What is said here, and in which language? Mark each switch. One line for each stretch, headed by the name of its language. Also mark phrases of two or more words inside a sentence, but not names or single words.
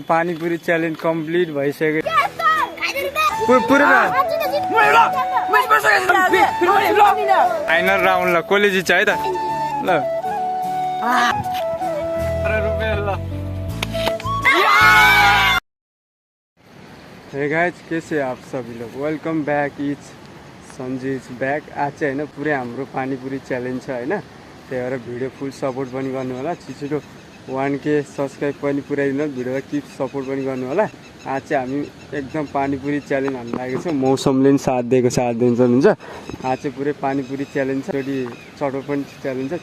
Nepali: पानीपुरी
English: challenge complete
Nepali: भइसक्यो।
English: final round
Nepali: ल कसले जित्छ है त ल
English: hey guys
Hindi: कैसे आप सभी लोग
English: welcome back is Sanju is back.
Nepali: आज चाहिँ होइन पुरै हाम्रो पानीपुरी च्यालेन्ज छ होइन, त्यही भएर भिडियो
English: full support
Nepali: पनि गर्नु होला। छिटो 1K सब्सक्राइब पनि पुऱ्याइदिनु, भिडियोलाई
English: keep support
Nepali: पनि गर्नु होला। आज चाहिँ हामी एकदम पानीपुरी च्यालेन्ज हाल्न लागेको छ, मौसमले पनि साथ दिएको छ, आज हुन्छ। आज चाहिँ पुरै पानीपुरी च्यालेन्ज छ, फेरि चटो पनि च्यालेन्ज छ।